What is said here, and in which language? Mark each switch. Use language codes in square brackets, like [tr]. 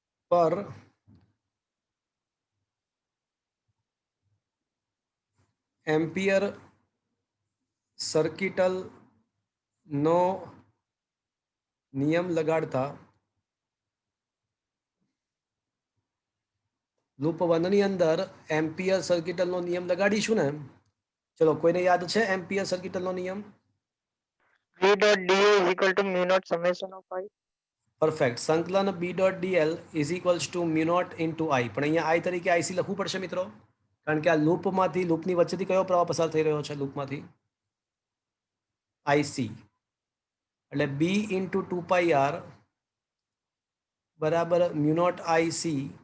[gu] પર ampere circuital નો નિયમ લગાડતા loop 1 ની અંદર એમ્પિયર સર્કિટલનો નિયમ લગાડીશું ને. ચલો, કોઈને યાદ છે એમ્પિયર સર્કિટલનો નિયમ? [en] V dot dA is equal to mu naught summation of I. [gu] Perfect. [en] સંકલન B dot dl is equals to mu naught into I. [gu] પણ અહીંયા આઈ તરીકે આઈસી લખવું પડશે મિત્રો, કારણ કે આ લૂપની વચ્ચેથી કયો પ્રવાહ પસાર થઈ રહ્યો છે? લૂપમાંથી આઈસી. એટલે બી ઇન્ટુ 2πr બરાબર મ્યુ નોટ આઈસી.